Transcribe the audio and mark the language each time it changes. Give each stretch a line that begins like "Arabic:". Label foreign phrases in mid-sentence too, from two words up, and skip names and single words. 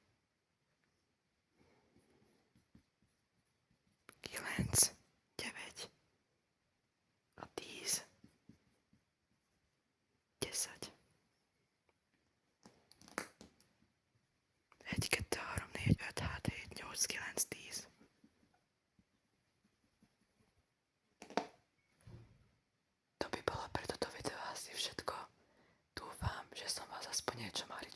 Hungarian: Kilenc 9. A 10. 10. Egy, kettő, három, négy, öt, hat, hét, nyolc, kilenc, 10.
Slovak: To by bolo pre toto video asi všetko. Dúfam, že som vás aspoň niečo